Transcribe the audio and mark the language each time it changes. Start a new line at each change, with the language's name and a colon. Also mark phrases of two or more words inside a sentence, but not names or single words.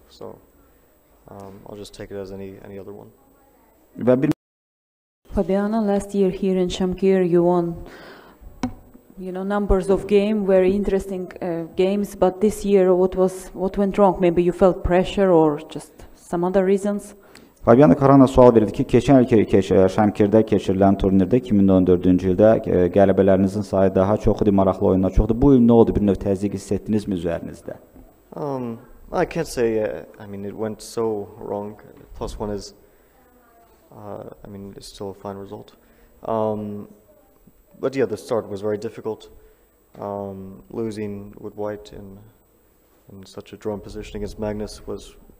English: So I'll just take it as any other one. Fabiano, last year here in Shamkir, you won, numbers of games, very interesting games. But this year, what went wrong? Maybe you felt pressure, or just some other reasons?
Azerbaijani: Fabiano Caruana sual verirdi ki, keçən il Şəmkirdə keçirilən turnirdə 2014-cü ildə qələbələrinizin sayı daha çoxdur, maraqlı oyunlar çoxdur. Bu il nə oldu? Bir növ təzyiq hiss etdinizmi üzərinizdə?
English: I can't say. I mean, it went so wrong. +1 is. I mean, it's still a fine result. But yeah, the start was very difficult. Losing with white in such a drawn position against Magnus was.